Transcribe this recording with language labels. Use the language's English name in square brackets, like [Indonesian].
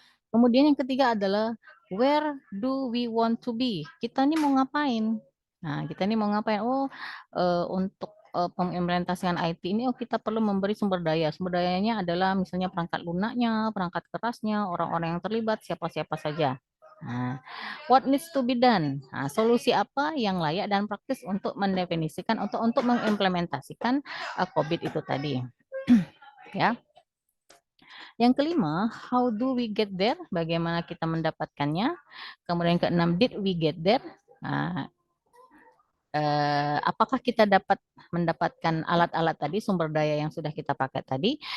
[Indonesian] Kemudian yang ketiga adalah [English] where do we want to be? [Indonesian] Kita ini mau ngapain? Nah, kita ini mau ngapain? Oh, untuk pengimplementasian IT ini, oh kita perlu memberi sumber daya. Sumber dayanya adalah misalnya perangkat lunaknya, perangkat kerasnya, orang-orang yang terlibat, siapa-siapa saja. [English] Nah, what needs to be done? [Indonesian] Nah, solusi apa yang layak dan praktis untuk mendefinisikan, untuk mengimplementasikan COVID itu tadi. Ya. Yang kelima, [English] how do we get there? [Indonesian] Bagaimana kita mendapatkannya? Kemudian yang keenam, [English] did we get there? [Indonesian] Nah, apakah kita dapat mendapatkan alat-alat tadi, sumber daya yang sudah kita pakai tadi.